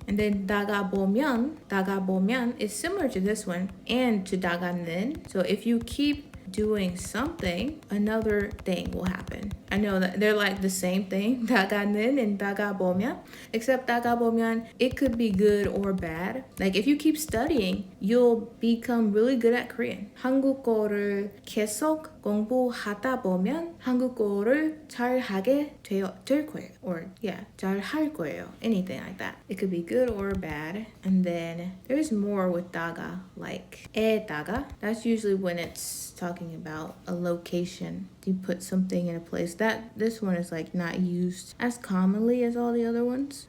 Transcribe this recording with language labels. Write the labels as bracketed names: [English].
[English] And then 다가보면 is similar to this one and to 다가는. So if you keep doing something, another thing will happen. I know that they're like the same thing, 다가는 and 다가보면, except 다가보면, it could be good or bad. Like if you keep studying, you'll become really good at Korean. [Korean] 한국어를 계속 공부하다 보면 한국어를 잘하게 될 거예요. [English] Or yeah, [Korean] 잘할 거예요. [English] Anything like that. It could be good or bad. And then there's more with daga, like 에다가. That's usually when it's talking about a location. You put something in a place. This one is like not used as commonly as all the other ones.